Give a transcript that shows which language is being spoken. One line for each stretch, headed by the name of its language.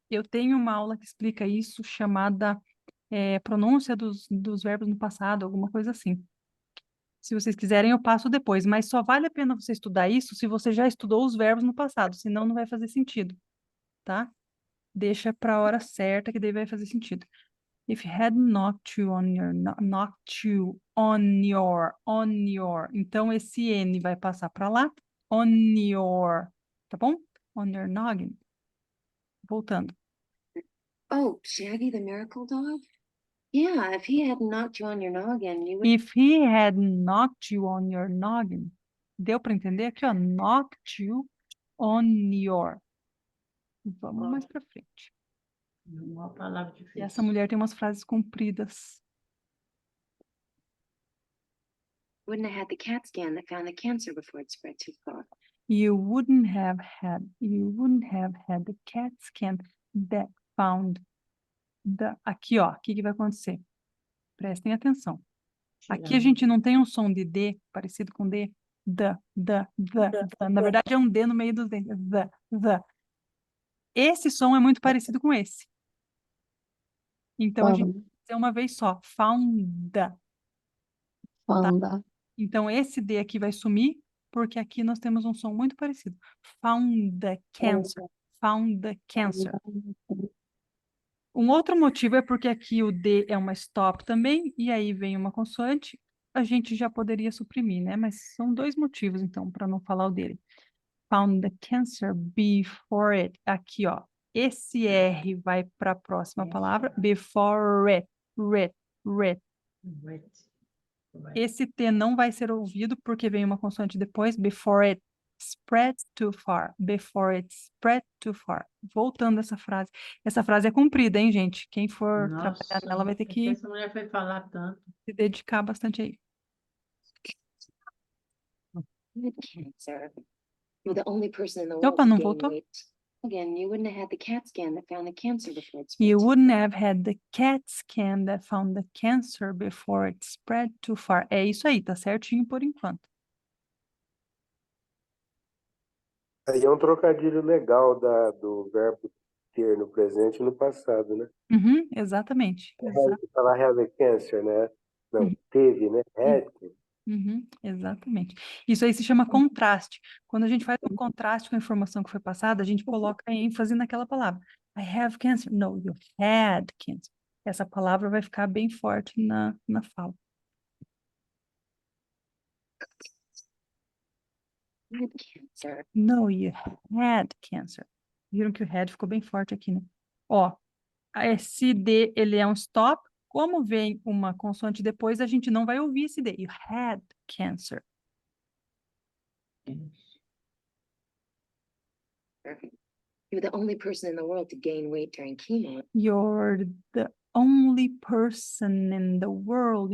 Portuguese: Eu tenho uma aula que explica isso, chamada pronúncia dos verbos no passado, alguma coisa assim. Se vocês quiserem, eu passo depois, mas só vale a pena você estudar isso se você já estudou os verbos no passado, senão não vai fazer sentido, tá? Deixa para a hora certa que daí vai fazer sentido.
English: If he had knocked you on your, knocked you on your.
Portuguese: Então, esse N vai passar para lá.
English: On your,
Portuguese: tá bom?
English: On your noggin.
Portuguese: Voltando.
English: Oh, Shaggy the Miracle Dog? Yeah, if he hadn't knocked you on your noggin, you would. If he had knocked you on your noggin.
Portuguese: Deu para entender aqui, ó?
English: Knocked you on your.
Portuguese: Vamos mais para frente. Uma palavra E difícil. essa mulher tem umas frases compridas.
English: Wouldn't have had the CAT scan that found the cancer before it spread too far. You wouldn't have had the CAT scan that found the...
Portuguese: Aqui, ó, o que que vai acontecer? Prestem atenção. Aqui a gente não tem um som de D, parecido com D. The. Na verdade, é um D no meio dos dentes. The. Esse som é muito parecido com esse. Então, a gente vai fazer uma vez só.
English: Found the. Found.
Portuguese: Então, esse D aqui vai sumir, porque aqui nós temos um som muito parecido.
English: Found the cancer. Found the cancer.
Portuguese: Um outro motivo é porque aqui o D é uma stop também, e aí vem uma consoante, a gente já poderia suprimir, né? Mas são dois motivos, então, para não falar o dele.
English: Found the cancer before it.
Portuguese: Aqui, ó. Esse R vai para a próxima palavra.
English: Before it.
Portuguese: Esse T não vai ser ouvido porque vem uma consoante depois.
English: Before it spreads too far. Before it spread too far.
Portuguese: Voltando essa frase. Essa frase é comprida, hein, gente? Quem for trabalhar nela vai ter que Essa mulher foi falar tanto. se dedicar bastante aí.
English: Cancer. You're the only person in the world
Portuguese: Opa,
English: to
Portuguese: não
English: gain
Portuguese: voltou?
English: weight. Again, you wouldn't have had the CAT scan that found the cancer before it spread You too wouldn't have had the CAT scan that found the cancer before it spread too far.
Portuguese: É isso aí, tá certinho por enquanto. Aí é um trocadilho legal do verbo ter no presente e no passado, né? Uhum, exatamente. Falar
English: have cancer,
Portuguese: né? Não, Uhum. teve, né? Had. Uhum, exatamente. Isso aí se chama contraste. Quando a gente faz um contraste com a informação que foi passada, a gente coloca ênfase naquela palavra.
English: I have cancer. No, you had cancer.
Portuguese: Essa palavra vai ficar bem forte na fala.
English: I had cancer. No, you had cancer.
Portuguese: Viram que o had ficou bem forte aqui, né? Ó, esse D, ele é um stop. Como vem uma consoante depois, a gente não vai ouvir esse D.
English: You had cancer. You're the only person in the world to gain weight during chemo. You're the only person in the world.